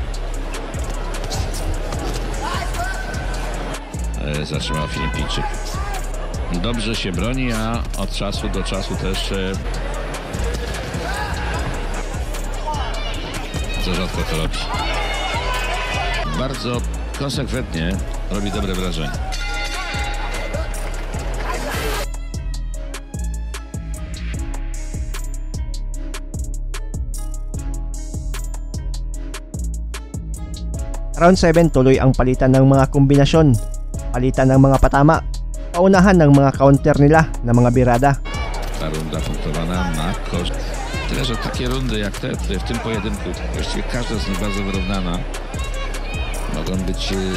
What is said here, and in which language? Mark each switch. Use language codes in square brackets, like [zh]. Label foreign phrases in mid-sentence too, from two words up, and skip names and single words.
[pl] Zatrzymał Filipińczyk. Dobrze się broni, a od czasu do czasu też za rzadko to robi. Bardzo konsekwentnie robi dobre wrażenie. [tl] Round 7 tuloy ang palitan ng mga kombinasyon, palitan ng mga patama, paunahan ng mga counter nila na mga birada. [pl] Ta runda punktowana na koszt. Tyle, że takie rundy jak te w tym pojedynku, właściwie każda z nich bardzo wyrównana, mogą być...